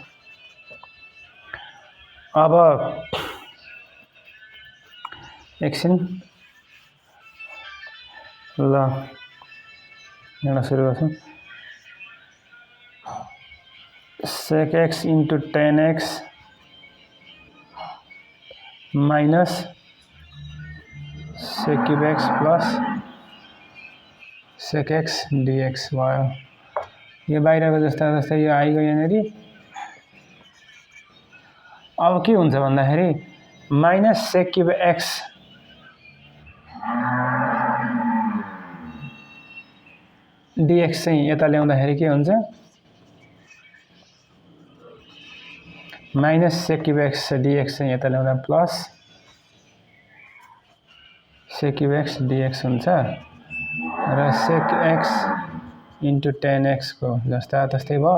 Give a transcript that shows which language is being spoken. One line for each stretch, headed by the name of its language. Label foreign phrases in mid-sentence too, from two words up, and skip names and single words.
Nepali: अब एकछिन ल यहाँ सुरु गर्छौं।
English: sec x इन्टु tan x माइनस sec cube x plus sec x dx भयो।
Nepali: यो बाहिरको जस्तै यो आइगयो यहाँनेरि। अब के हुन्छ भन्दाखेरि
English: minus sec cube x dx
Nepali: चाहिँ यता ल्याउँदाखेरि के हुन्छ
English: minus sec cube x dx
Nepali: चाहिँ यता ल्याउँदा
English: plus sec cube x dx
Nepali: हुन्छ र
English: sec x into tan x
Nepali: को जस्ता तस्तै भयो।